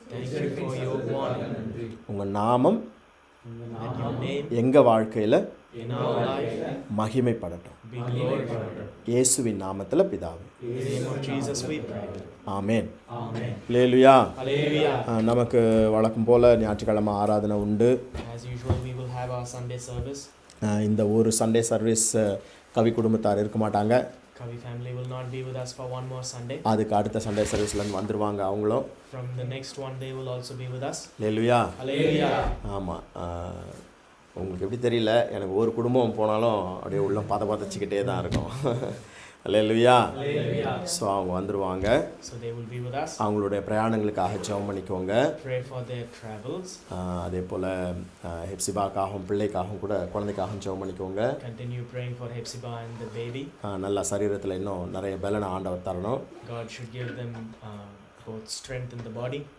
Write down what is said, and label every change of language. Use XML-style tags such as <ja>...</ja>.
<en>Thank you for your warning.</en> <ta>உங்க நாமம்</ta> <en>And your name</en> <ta>எங்க வாழ்க்கையில</ta> <en>in our life</en> <ta>மகிமைப்படட்டும்.</ta> <en>be glorified.</en> <ta>இயேசுவின் நாமத்துல பிதாவே.</ta> <en>In the name of Jesus we pray.</en> <ta>Amen.</ta> <en>Amen.</en> <ta>Hallelujah.</ta> <en>Hallelujah.</en> <ta>நமக்கு வழக்கம் போல ஞாயிற்றுக்கிழமை ஆராதனை உண்டு.</ta> <en>As usual, we will have our Sunday service.</en> <ta>இந்த ஒரு சண்டே சர்வீஸ் கவி குடும்பத்தார் இருக்க மாட்டாங்க.</ta> <en>Kavi family will not be with us for one more Sunday.</en> <ta>அதுக்கு அடுத்த சண்டே சர்வீஸ்லேருந்து வந்துடுவாங்க அவங்களும்.</ta> <en>From the next one, they will also be with us.</en> <ta>Hallelujah.</ta> <en>Hallelujah.</en> <ta>ஆமாம், உங்களுக்கு எப்படி தெரியல, எனக்கு ஒரு குடும்பம் போனாலும் அப்படியே உள்ள பதச்சிக்கிட்டே தான் இருக்கும். அல்லேலூயா. ஸோ அவங்க வந்துடுவாங்க.</ta> <en>So they will be with us.</en> <ta>அவங்களுடைய பிரயாணங்களுக்காக ஜெபம் பண்ணிக்கோங்க.</ta> <en>Pray for their travels.</en> <ta>அதே போல் ஹெப்சிபாக்காகவும் பிள்ளைக்காகவும் கூட குழந்தைக்காகவும் ஜெபம் பண்ணிக்கோங்க.</ta> <en>Continue praying for Hepzibah and the baby.</en> <ta>நல்ல சரீரத்தில் இன்னும் நிறைய பலனை ஆண்டவர் தரணும்.</ta> <en>God should give them both strength in the body.</en>